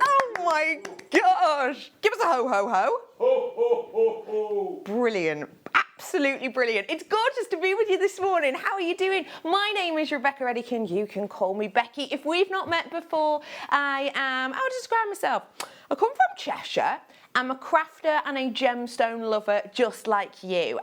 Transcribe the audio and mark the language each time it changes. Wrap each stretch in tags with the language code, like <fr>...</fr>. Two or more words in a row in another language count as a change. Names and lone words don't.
<en>Oh my gosh! Give us a ho ho ho. Ho, ho, ho, ho. Brilliant. Absolutely brilliant. It's gorgeous to be with you this morning. How are you doing? My name is Rebecca Edikin. You can call me Becky. If we've not met before, I'll describe myself. I come from Cheshire. I'm a crafter and a gemstone lover just like you.</en>